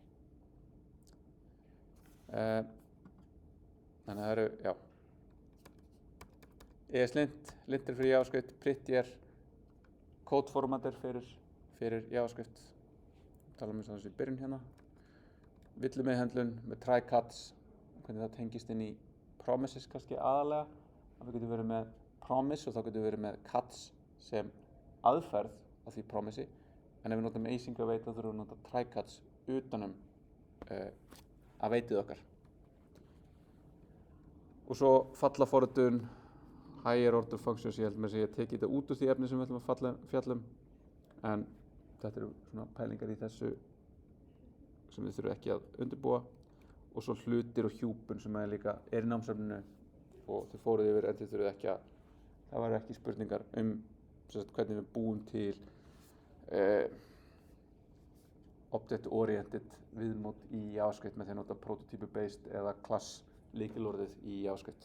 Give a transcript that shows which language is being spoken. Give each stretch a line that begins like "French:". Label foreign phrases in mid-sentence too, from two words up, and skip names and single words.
Icelandic: Þannig það eru, já. ESLint, lintir fyrir JavaScript, Prettier, Codeformatter fyrir JavaScript. Tala um eins og þessu í byrjun hérna. Villumeðhöndlun með try-catch, hvernig það tengist inn í
English: promises kannski
Icelandic: aðalega. Við getum verið með promise og þá getum við verið með catch sem aðferð af því promisi. En ef við notum
English: async await
Icelandic: þá þurfum við að nota try-catch utanum awaitið okkar. Og svo fallaforritun,
English: higher order functions,
Icelandic: ég held með að ég teki þetta út úr því efni sem við ætlum að fjalla en þetta eru svona pælingar í þessu sem við þurfum ekki að undirbúa og svo hlutir og hjúpun sem líka er í námsefninu og þau fóruð yfir en þið þurfum ekki að, það var ekki spurningar hvernig við búum til
English: object-oriented viðmót
Icelandic: í JavaScript með því að nota
English: prototype-based
Icelandic: eða class lykilorðið í JavaScript.